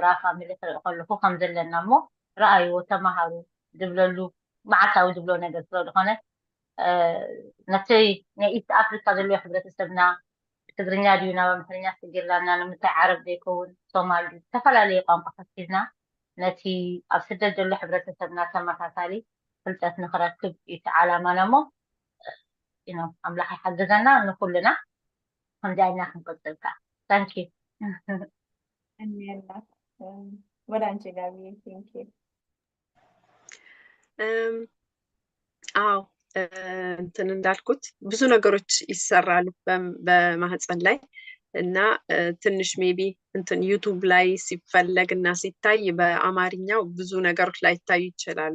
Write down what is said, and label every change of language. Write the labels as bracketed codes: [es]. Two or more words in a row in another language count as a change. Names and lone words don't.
[ti] ፋሚሊ ክርኢ ከለኹ ከም ዘለና እሞ ረኣይዎ ተማሃሩ ዝብለሉ መዓልታዊ ዝብሎ ነገር ስለዝኾነ ነቲ ናይ ኢስት ኣፍሪካ ዘለዎ ሕብረተሰብና ትግርኛ ድዩ ናብ ኣምሓርኛ ትግርናና ንምንታይ ዓረብ ዘይከውን ሶማሊ ዝተፈላለየ ቋንቋታት ሒዝና ነቲ ኣብ ስደት ዘሎ ሕብረተሰብና ተመሳሳሊ ፍልጠት ንክረክብ እቲ ዓላማና እሞ ኣምላኽ ይሓግዘና ንኩልና ከምዚ ዓይና ክንቅፅል ከዓ ታንኪ [am] እኒአላ ወደ አንቺ ጋቢ ቴንኪ አዎ እንትን እንዳልኩት ብዙ ነገሮች ይሰራሉ በማህፀን ላይ እና ትንሽ ሜቢ እንትን ዩቱብ ላይ ሲፈለግ እና ሲታይ በአማርኛው ብዙ ነገሮች ላይ ይታዩ ይችላሉ